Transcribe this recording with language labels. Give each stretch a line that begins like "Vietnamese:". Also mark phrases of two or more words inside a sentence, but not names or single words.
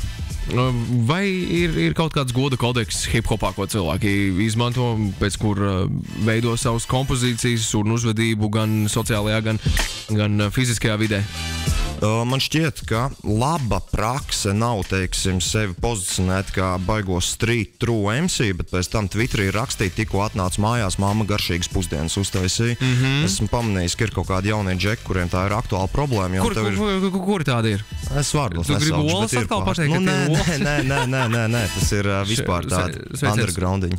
Latvian: Vai ir kaut kāds goda kodeks hip-hopā, ko cilvēki izmanto, pēc kur veido savas kompozīcijas un uzvedību gan sociālajā, gan fiziskajā vidē? Man šķiet, ka laba prakse nav, teiksim, sevi pozicionēt kā baigos
English: street true MC,
Latvian: bet pēc tam Twitterī rakstīt, tikko atnāca mājās, mamma garšīgas pusdienas uztaisīja. Esmu pamanījis, ka ir kaut kādi jaunie džeki, kuriem tā ir aktuāla problēma. Kur tādi ir? Es vārdos nesaucu. Tu gribi olas atkal pateikt, ka tie ir olas? Nē, tas ir vispār tādi undergroundiņi.